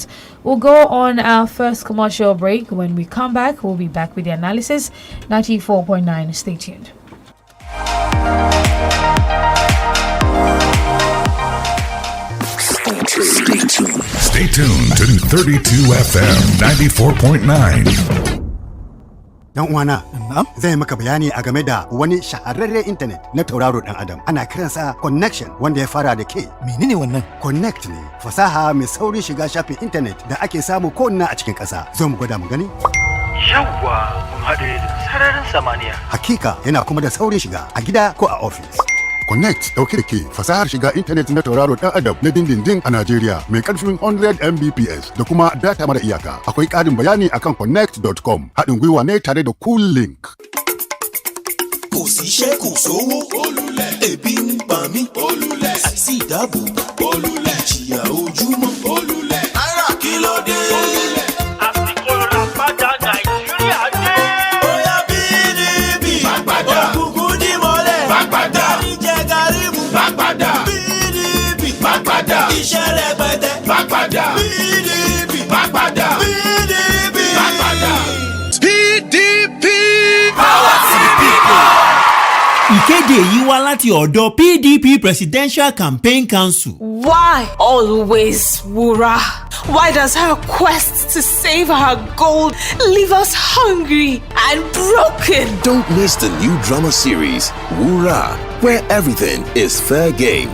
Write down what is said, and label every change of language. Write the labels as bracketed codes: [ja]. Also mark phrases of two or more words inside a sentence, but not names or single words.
[en] We'll go on our first commercial break. When we come back, we'll be back with the analysis. 94.9. Stay tuned. Stay tuned to 32 FM 94.9. [ha] Dan uwana, zai maka bayani a game da wani shahararren intanet na tauraro dan Adam. Ana kiransa Connection wanda ya fara da K. Menene wannan? Connect ne, fasaha mai saurin shiga shafin intanet da ake samu ko ina a cikin ƙasa. Zo mu gwada mu gani. Yawwa, mun haɗe sararin samaniya. Hakika yana kuma da saurin shiga a gida ko a office. Connect dauke da ke fasahar shiga intanet na tauraro dan Adam na dindindin a Najeriya mai karfin 100 Mbps da kuma data mara iyaka. Akwai ƙarin bayani akan connect.com. Haɗin gwiwa ne tare da Cool Link. [yo] Kò síṣẹ́ kò sówó, ebi ń pa mí, àìsí ìdáàbòbò, ìjìyà ojúmọ́, náírà kí ló dé? Àsìkò ìràpadà Nàìjíríà dé. Bóyá PDP, òkùnkùn dí mọ́lẹ̀, ìjẹ Gàrímù, PDP, iṣẹ́ rẹpẹtẹ, PDP, ìkéde yìí wá láti ọ̀dọ̀ PDP Presidential Campaign Council. [en] Why always Wura? Why does her quest to save her gold leave us hungry and broken? Don't miss the new drama series, Wura, where everything is fair game.